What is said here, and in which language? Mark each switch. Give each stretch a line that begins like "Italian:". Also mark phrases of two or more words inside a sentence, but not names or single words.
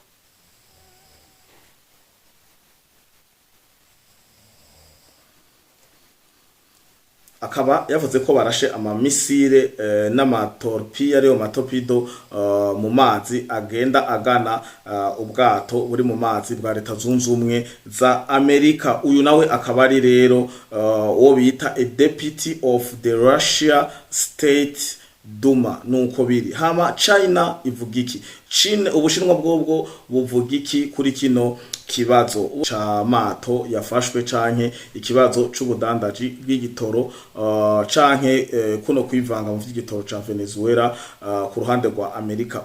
Rundi: akaba yavuze ko barashe amamisire n'amatorpille ariyo matopido mu mazi agenda agana ubwato buri mu mazi bwa Leta Zunze Ubumwe za Amerika. Uyu nawe akaba ari rero uwo bita
English: a deputy of the Russia State Duma.
Rundi: Nuko biri hama China ivuga iki? Ubushinwa bwobwo buvuga iki kuri kino kibazo ca mato yafashwe canke ikibazo c'ubudandaji bw'igitoro canke kuno kwivanga mu vy'igitoro ca Venezuela ku ruhande rwa Amerika?